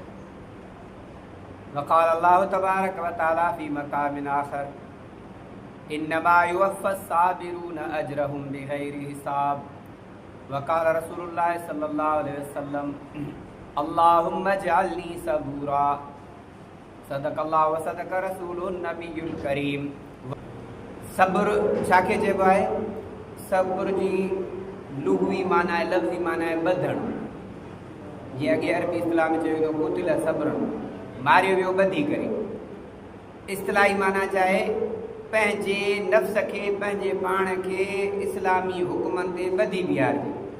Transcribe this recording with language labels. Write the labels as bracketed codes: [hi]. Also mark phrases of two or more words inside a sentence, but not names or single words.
[ar] وقال الله تبارك وتعالى في مقام آخر إنما يوفى الصابرون أجرهم بغير حساب. وقال رسول الله صلى الله عليه وسلم اللهم اجعلني صبورا. صدق الله وصدق رسوله النبي الكريم. [sd] सब्र छाखे चइबो आहे? सब्र जी लुग़वी माना आहे, लफ़्ज़ी माना आहे ॿधण। जीअं अॻे अरबी इस्तिलाह में चयो वेंदो [ar] قتل صبرا, [sd] मारियो वियो ॿधी करे। इस्तिलाही माना चाहे पंहिंजे नफ़्स खे, पंहिंजे पाण खे इस्लामी हुकुमनि ते ॿधी बीहारजे।